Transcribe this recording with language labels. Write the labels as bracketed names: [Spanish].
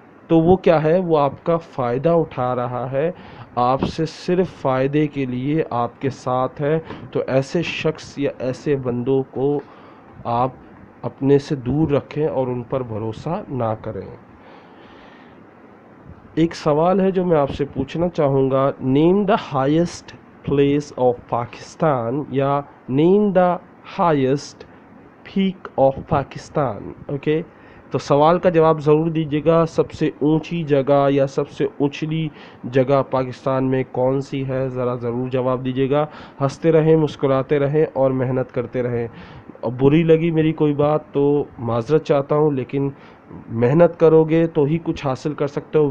[Urdu] تو وہ کیا ہے, وہ آپ کا فائدہ اٹھا رہا ہے, آپ سے صرف فائدے کے لیے آپ کے ساتھ ہے. تو ایسے شخص یا ایسے بندوں کو آپ اپنے سے دور رکھیں اور ان پر بھروسہ نہ کریں. ایک سوال ہے جو میں آپ سے پوچھنا چاہوں گا. [English] Name the highest place of Pakistan, یا name the highest peak of Pakistan. [Urdu] Okay, تو سوال کا جواب ضرور دیجیے گا. سب سے اونچی جگہ یا سب سے اونچلی جگہ پاکستان میں کون سی ہے, ذرا ضرور جواب دیجیے گا. ہنستے رہیں, مسکراتے رہیں اور محنت کرتے رہیں. اور بری لگی میری کوئی بات تو معذرت چاہتا ہوں, لیکن محنت کرو گے تو ہی کچھ حاصل کر سکتے ہو.